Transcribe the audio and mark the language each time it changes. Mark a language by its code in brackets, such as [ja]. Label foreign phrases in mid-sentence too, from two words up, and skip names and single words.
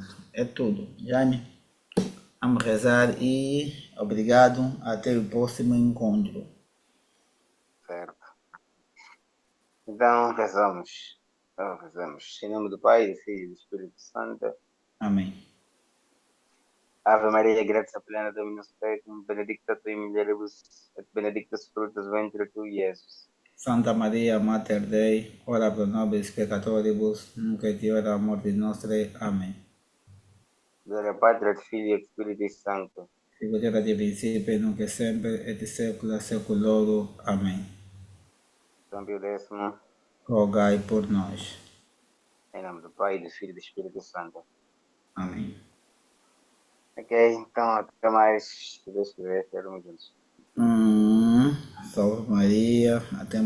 [pt] É tudo. Jaime, vamos rezar e obrigado. Até o próximo encontro. Certo. Então, rezamos. Então, rezamos. Em nome do Pai, do Filho e do Espírito Santo. Amém. [la] Ave Maria, gratia plena, Dominus tecum, benedicta tui mulieribus, et benedictus fructus ventris tui, Iesus. Santa Maria, Mater Dei, ora pro nobis peccatoribus, nunc et hora mortis nostrae. [pt] Amém. [la] Gloria Patri et Filii et Spiritus Sancto. Sicut erat in principio, nunc et semper, et saecula saeculorum. [pt] Amém. São Pio X, Rogai por nós. em nome do Pai, do Filho e do Espírito Santo. Amém. Ok, então até mais. Se Deus quiser, estaremos juntos. Salve Maria, até mais.